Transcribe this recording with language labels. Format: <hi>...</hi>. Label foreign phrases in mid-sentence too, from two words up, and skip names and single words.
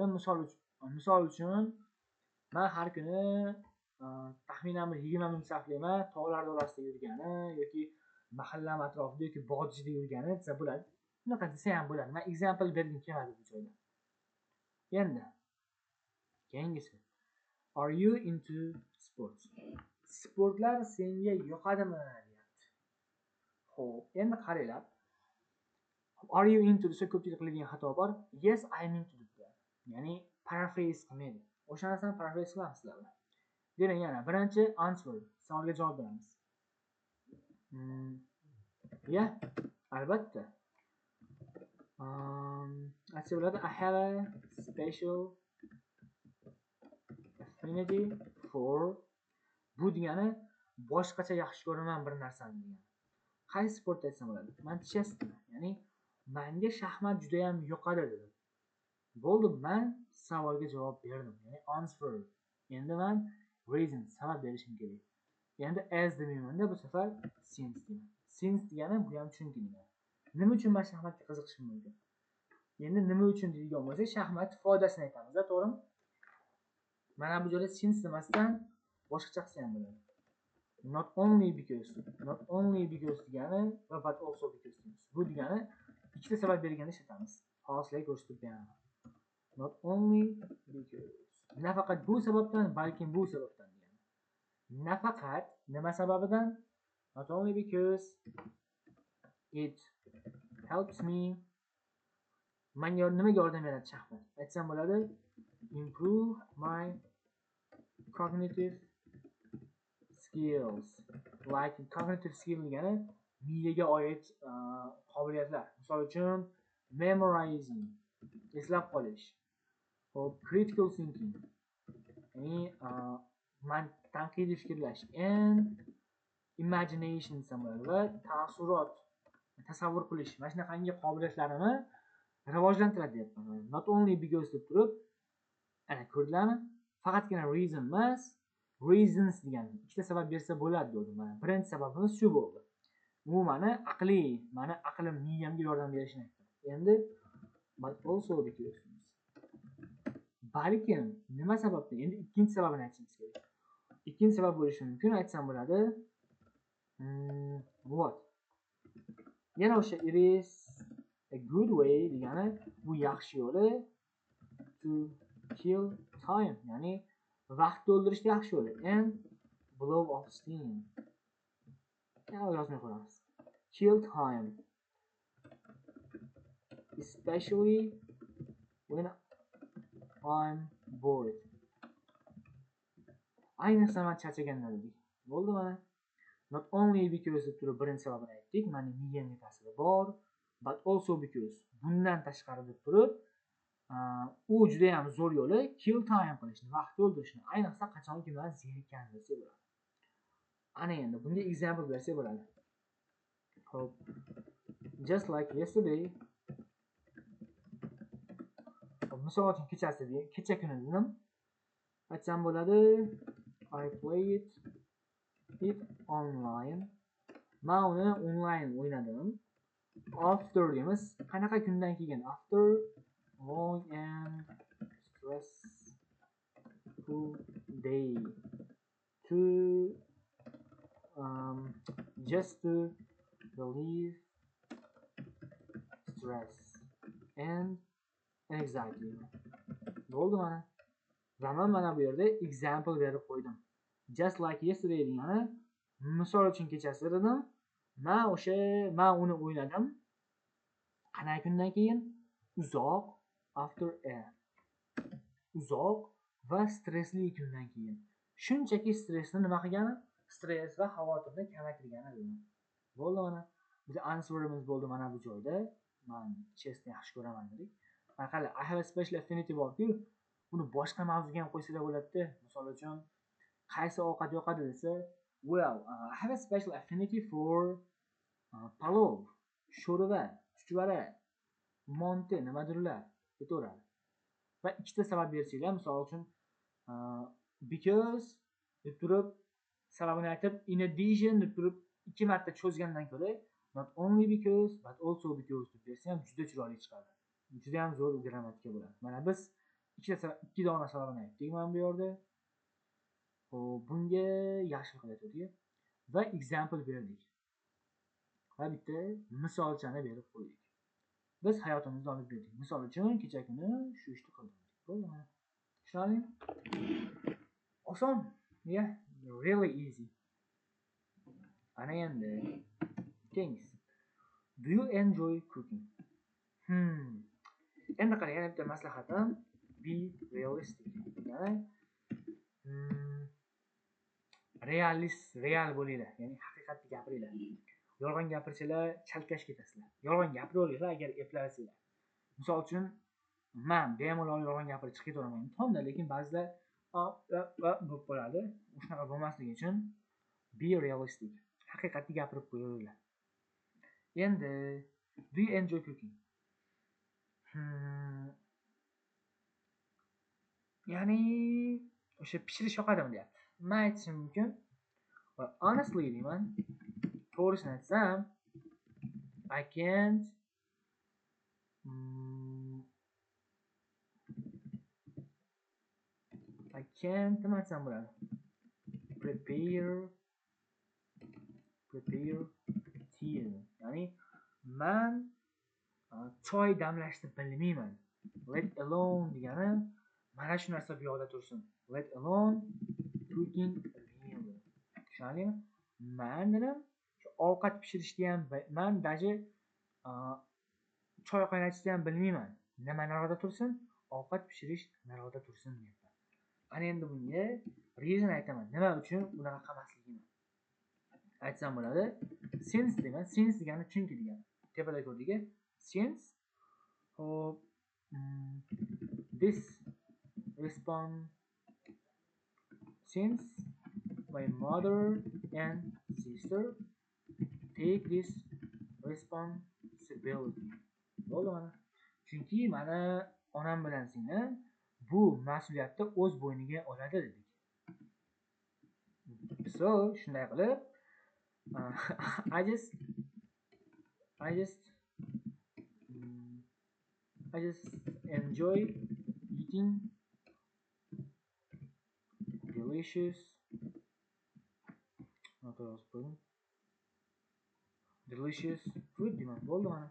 <uz>Misol uchun men har kuni taxminan 20 minut sarflayman tog'lar orasida yurgani yoki mahallam atrofida yoki bog'chida yurgani desa bo'ladi. Bunaqa desa ham bo'ladi. Men example bergim kelmadi bu joyda. Endi keyingisi.</uz> <en>Are you into sports?</en> <uz>Sportlar senga yoqadimi? Xo'p, endi qaranglar.</uz> <en>Are you into</en> <uz>desa ko'pchilik qiladigan xato bor.</uz> <en>Yes, I'm into deb.</en> <uz>Ya'ni paraphrase qilmaydi. O'sha narsani paraphrase qilamiz sizlar. Demak, yana birinchi answer, savolga javob beramiz. Albatta. Aytsa bo'ladi,</uz> <en>I have a special affinity for.</en> <uz>Bu degani boshqacha yaxshi ko'raman bir narsani degani. Qaysi sport aytsam bo'ladi? Men chess, ya'ni menga shaxmat juda ham yoqadi dedim. Bo'ldi, men savolga javob berdim. Ya'ni answer. Endi men reason, sabab berishim kerak. Endi as demayman-da, bu safar since deyman. Since degani bu ham chunki degani. Nima uchun men shaxmatga qiziqishim mumkin? Endi nima uchun deydigan bo'lsak, shaxmat foydasini aytamiz-da, to'g'rimi? Mana bu joyda since demasdan boshqacha qilsa ham bo'ladi.</uz> <en>Not only because</en> <uz>degani va</uz> <en>but also because deymiz.</en> <uz>Bu degani ikkita sabab berganda ishlatamiz. Hozirga ko'rsatib beraman.</uz> <en>Not only because.</en> <uz>Nafaqat bu sababdan, balkim bu sababdan degani. Nafaqat nima sababidan?</uz> <en>Not only because it helps me.</en> <uz>Menga nimaga yordam beradi shaxmat? Aytsam bo'ladi,</uz> <en>improve my cognitive skills. Like cognitive skill</en> <uz>degani miyaga oid qobiliyatlar. Misol uchun memorizing, eslab qolish. Hop,</uz> <en>critical thinking,</en> <uz>ya'ni tanqidiy fikrlash,</uz> <en>and imagination</en> <uz>desam bo'ladi va taassurot, tasavvur qilish. Mana shunaqangi qobiliyatlarini rivojlantiradi deyapman.</uz> <en>Not only because</en> <uz>deb turib, ana ko'rdinglarmi? Faqatgina reason emas, reasons degan ikkita sabab bersa bo'ladi dedim. Mana birinchi sababimiz shu bo'ldi. Bu mani aqlim miyamga yordam berishini aytdim.</uz> <en>Endi but also because,</en> <uz>balkim nima sababdan? Endi ikkinchi sababini aytishimiz kerak. Ikkinchi sabab bo'lishi mumkin, aytsam bo'ladi.</uz> <en>What?</en> <uz>Yana o'sha</uz> <en>it is a good way</en> <uz>degani bu yaxshi yo'li</uz> <en>to kill time,</en> <uz>ya'ni vaqtni o'ldirishda yaxshi yo'li,</uz> <en>and blow off steam.</en> <uz>Yozmay qo'yamiz.</uz> <en>Kill time, especially when I'm bored.</en> <uz>Ayniqsa men charchaganda dedik. Bo'ldi mana. Not only because deb turib birinchi sababini aytdik, meni miyamga ta'siri bor,</uz> <en>but also because</en> <uz>bundan tashqari deb turib u juda ham zo'r yo'li</uz> <en>kill time</en> <uz>qilishni, vaqt o'ldirishni, ayniqsa qachonki men zerikkan bo'lsa bo'ladi. Ana endi bunga example bersak bo'ladi. Hop.</uz> <en>Just like yesterday.</en> <uz>Misol uchun kecha kuni dedim. Aytsam bo'ladi.</uz> <en>I played it online.</en> <uz>Men uni online o'ynadim. After deymiz. Qanaqa kundan keyin?</uz> <en>After long and stressful day. To just to relieve stress and anxiety.</en> <uz>Bo'ldi mana. Va men mana bu yerda example berib qo'ydim.</uz> <en>Just like yesterday</en> <uz>degani misol uchun kechasi dedim. Men uni o'ynadim. Qanaqa kundan keyin?</uz> <en>Uzoq, after a.</en> <uz>Uzoq va stressli kundan keyin. Shunchaki stressni nima qilgani? Stress va xavotirni kamaytirgani dedim. Bo'ldi mana. Biz answerimiz bo'ldi mana bu joyda. Men chessni yaxshi ko'raman dedik. Mana</uz> <en>I have a special affinity</en> <uz>borku, buni boshqa mavzuga ham qo'ysa bo'ladi-da. Misol uchun qaysi ovqat yoqadi desa,</uz> <en>well, I have a special affinity for palov, sho'rva, chuchvara, monte,</en> <uz>nimadirlar ketaveradi. Va ikkita sabab bersanglar, misol uchun because deb turib sababini aytib,</uz> <en>in addition</en> <uz>deb turib ikki marta cho'zgandan ko'ra</uz> <en>not only because but also because</en> <uz>deb bersa ham juda chiroyli chiqadi. Juda ham zo'r grammatika bo'ladi. Mana biz ikki dona sababini aytdik mana bu yerda. Xo'p, bunga yaxshi qilyapti va example berdik. Va bitta misolchani berib qo'ydik. Biz hayotimizda olib berdik. Misol uchun kecha kuni shu ishni qildim. Bo'ldimi? Tushundingmi? Oson.</uz> <en>Yeah, really easy.</en> <uz>Ana endi things.</uz> <en>Do you enjoy cooking?</en> <uz>Endi qarang, yana bitta maslahatim,</uz> <en>be realistic.</en> <uz>Ya'ni real bo'linglar, ya'ni haqiqatni gapiringlar. Yolg'on gapirsalar chalkash ketasizlar. Yolg'on gapiraveringlar agar eplasizlar. Misol uchun men bemalol yolg'on gapirib chiqib ketaman imtihonda, lekin ba'zida bo'lib qoladi. Shunaqa bo'lmasligi uchun</uz> <en>be realistic.</en> <uz>Haqiqatni gapirib qo'yaveringlar. Endi</uz> <en>do you enjoy cooking?</en> <uz>Ya'ni o'sha pishirish yoqadimi deyapti. Men aytishim mumkin.</uz> <en>Well, honestly</en> <uz>deyman, to'g'risini aytsam,</uz> <en>I can't</en> <uz>nima aytsam bo'ladi?</uz> <en>Prepare tea.</en> <uz>Ya'ni men choy damlashni bilmayman.</uz> <en>Let alone</en> <uz>degani mana shu narsa bu yoqda tursin.</uz> <en>Let alone cooking a meal.</en> <uz>Tushundingmi? Men dedim, shu ovqat pishirishni ham men daji choy qaynatishni ham bilmayman. Nima naroqda tursin? Ovqat pishirish naroqda tursin deyapman. Ana endi bunga reason aytaman. Nima uchun bunaqa qilmasligimni. aytsam bo'ladi. Since degan, since degani chunki degani. Tepada ko'rdik.</uz> <en>Since hop this respond since my mother and sister take this responsibility.</en> <uz>Bo'ldi mana. Chunki mana onam bilan singlim bu mas'uliyatni o'z bo'yniga oladi dedik.</uz> <en>So,</en> <uz>shunday qilib</uz> <en>I just enjoy eating delicious food</en> <uz>deyman. Bo'ldi mana.</uz>